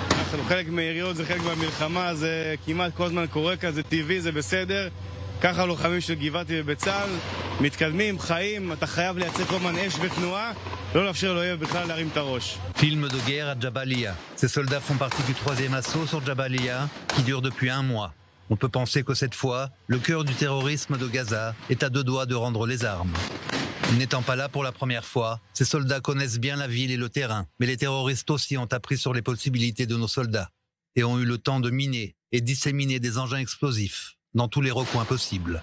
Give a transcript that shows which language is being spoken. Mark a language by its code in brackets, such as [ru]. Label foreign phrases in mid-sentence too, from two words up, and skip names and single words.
[he] חלק מהיריות זה חלק מהמלחמה, זה כמעט כל הזמן קורה כאן, זה טבעי, זה בסדר. ככה לוחמים של גבעתי ובצה"ל מתקדמים, חיים, אתה חייב לייצר כל הזמן אש ותנועה, לא לאפשר לאויב בכלל להרים את הראש. [fr] Film de guerre à Jabalia. Ces soldats font partie du 3e assaut sur Jabalia, qui dure depuis un mois. On peut penser que cette fois, le cœur du terrorisme de Gaza est à deux doigts de rendre les armes. N'étant pas là pour la première fois, ces soldats connaissent bien la ville et le terrain, mais les terroristes aussi ont appris sur les possibilités de nos soldats et ont eu le temps de miner et disséminer des engins explosifs dans tous les recoins possibles.